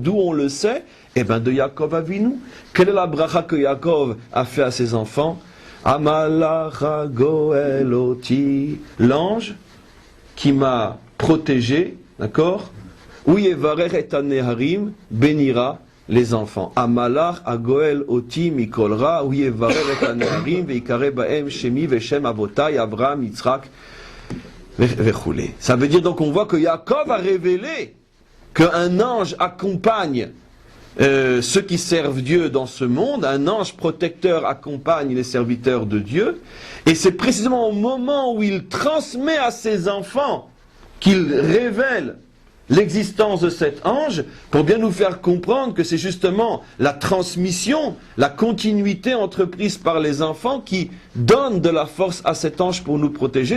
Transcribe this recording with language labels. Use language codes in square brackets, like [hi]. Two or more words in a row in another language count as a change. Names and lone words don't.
[fr] D'où on le sait? Eh bien, de Yaakov Avinu. Quelle est la bracha que Yaakov a fait à ses enfants? [he] המלאך הגואל אתי, [fr] l'ange qui m'a protégé, d'accord? [he] ויברך את הנערים, [fr] bénira les enfants. [he] המלאך הגואל אתי מכל רע, ויברך את הנערים, ויקרא בהם שמי ושם אבתי, אברהם, יצחק, וכולי. [fr] Ça veut dire donc on voit que Yaakov a révélé qu'un ange accompagne ceux qui servent Dieu dans ce monde, un ange protecteur accompagne les serviteurs de Dieu, et c'est précisément au moment où il transmet à ses enfants qu'il révèle l'existence de cet ange, pour bien nous faire comprendre que c'est justement la transmission, la continuité entreprise par les enfants qui donne de la force à cet ange pour nous protéger.